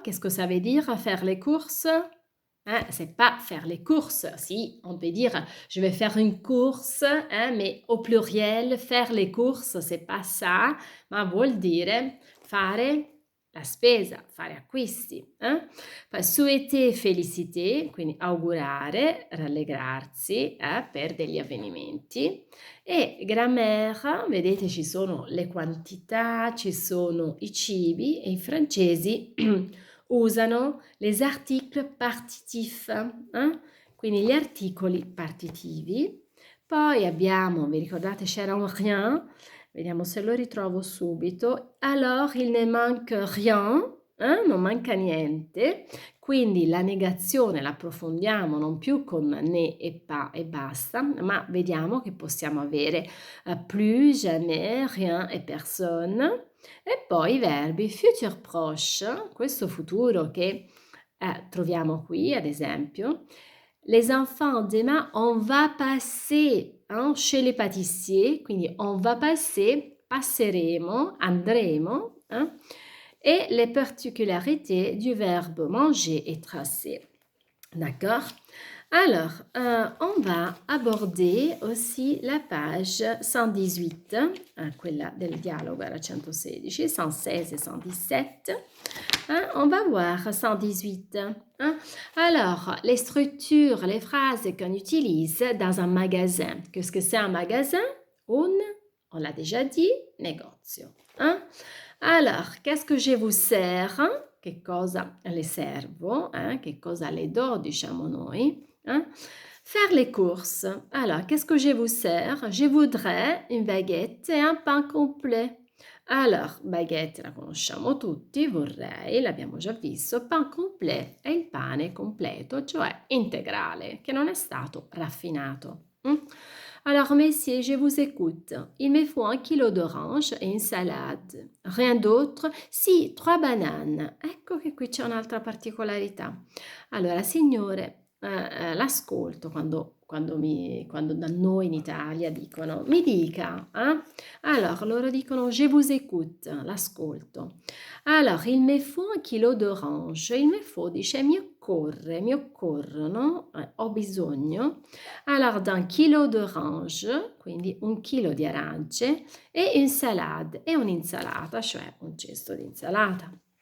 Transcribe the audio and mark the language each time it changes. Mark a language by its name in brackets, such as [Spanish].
[French] Qu'est-ce que ça veut dire faire les courses? C'est pas faire les courses. Si, on peut dire je vais faire une course, mais au pluriel, faire les courses, c'est pas ça, [Italian] ma vuol dire fare la spesa, fare acquisti. [French] Souhaiter, féliciter, [Italian] quindi augurare, rallegrarsi per degli avvenimenti. E grammaire, vedete ci sono le quantità, ci sono i cibi e i francesi usano [French] les articles partitifs, [Italian] quindi gli articoli partitivi. Poi abbiamo, vi ricordate c'era un rien, vediamo se lo ritrovo subito. [French] Alors il ne manque rien, [Italian] non manca niente, quindi la negazione la approfondiamo non più con ne e pas e basta, ma vediamo che possiamo avere plus, jamais, rien e personne. E poi i verbi futur proche, questo futuro che troviamo qui, ad esempio. [French] Les enfants demain, on va passer chez les pâtissiers, [Italian] quindi [French] on va passer, [Italian] passeremo, andremo, [French] et les particularités du verbe manger et tracer. D'accord? Alors, on va aborder aussi la page 118, [Italian] quella del dialogo era 116, [French] 116 et 117. On va voir 118. Alors, les structures, les phrases qu'on utilise dans un magasin. Qu'est-ce que c'est un magasin? On l'a déjà dit, negozio. Alors, qu'est-ce que je vous sers? [Italian] Che cosa le servo? Che cosa le do, diciamo noi? [French] Faire les courses. Alors, qu'est-ce que je vous sers? Je voudrais une baguette et un pain complet. [Italian] Alors, baguette la conosciamo tutti, vorrei, l'abbiamo già visto, pain complet è il pane completo, cioè integrale, che non è stato raffinato. [French] Alors, messieurs, je vous écoute. Il me faut 1 kilo d'orange e une salade. Rien d'autre? [Italian] Sì, 3 banane. Ecco che qui c'è un'altra particolarità. Allora, signore, l'ascolto quando da noi in Italia dicono mi dica, alors loro dicono [French] je vous écoute, [Italian] l'ascolto. [French] Alors il me faut 1 kilo d'orange, [Italian] il me faut dice mi occorrono, ho bisogno, alors d'un kilo d'orange, quindi 1 chilo di arance e une salade, e un'insalata, cioè un cesto di insalata.